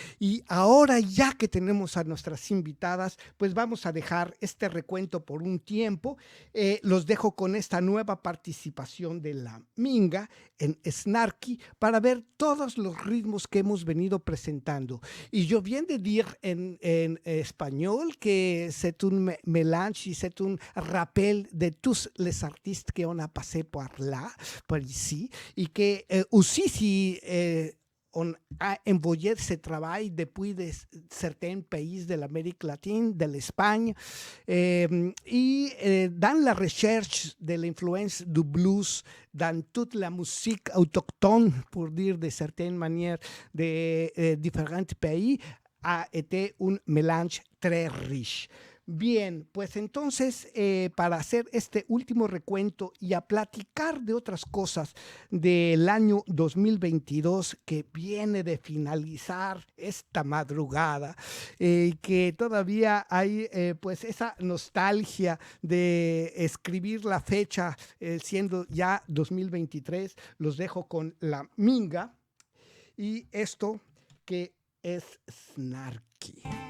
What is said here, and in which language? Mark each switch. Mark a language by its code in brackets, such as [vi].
[es] Y ahora ya que tenemos a nuestras invitadas, pues vamos a dejar este recuento por un tiempo. Los dejo con esta nueva participación de la Minga en Snarky para ver todos los ritmos que hemos venido presentando. [fr] Y yo viens de dire en espagnol que c'est un mélange, c'est un rappel de tous les artistes qu'on a passé par là, par ici, et que aussi si on a envoyé ce travail depuis certains pays de l'Amérique latine, de l'Espagne, et dans la recherche de l'influence du blues dans toute la musique autochtone, pour dire de certaines manières, de différents pays, a été un mélange très riche. [es] Bien, pues entonces, para hacer este último recuento y a platicar de otras cosas del año 2022 que viene de finalizar esta madrugada, que todavía hay pues esa nostalgia de escribir la fecha siendo ya 2023, los dejo con la Minga y esto que es Snarky.